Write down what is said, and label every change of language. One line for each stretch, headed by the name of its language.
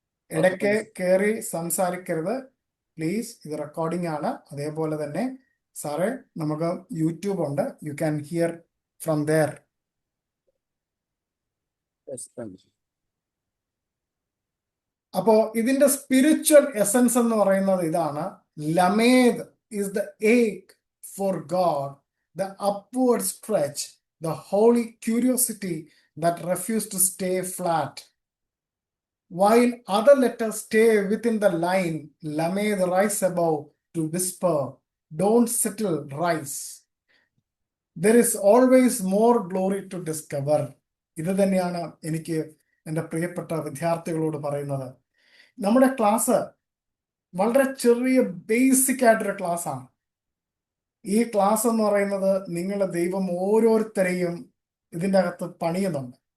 Malayalam: ഇടയ്ക്ക് കയറി സംസാരിക്കരുത് പ്ലീസ്, ഇത് റെക്കോർഡിംഗ് ആണ്. അതേപോലെ തന്നെ സാറേ, നമുക്ക് യൂട്യൂബ് ഉണ്ട്,
English: You can hear from there.
Malayalam: അപ്പോ ഇതിന്റെ സ്പിരിച്വൽ എസൻസ് എന്ന് പറയുന്നത് ഇതാണ്.
English: Lamed is the ache for God, the upward stretch, the holy curiosity that refused to stay flat. While other letters stay within the line, Lamed rise above to whisper, don't settle, rise. There is always more glory to discover.
Malayalam: ഇത് തന്നെയാണ് എനിക്ക് എൻ്റെ പ്രിയപ്പെട്ട വിദ്യാർത്ഥികളോട് പറയുന്നത്. നമ്മുടെ class വളരെ ചെറിയ ബേസിക് ആയിട്ടൊരു ക്ലാസ് ആണ്. ഈ ക്ലാസ് എന്ന് പറയുന്നത് നിങ്ങളുടെ ദൈവം ഓരോരുത്തരെയും ഇതിൻ്റെ അകത്ത് പണിയുന്നുണ്ട്.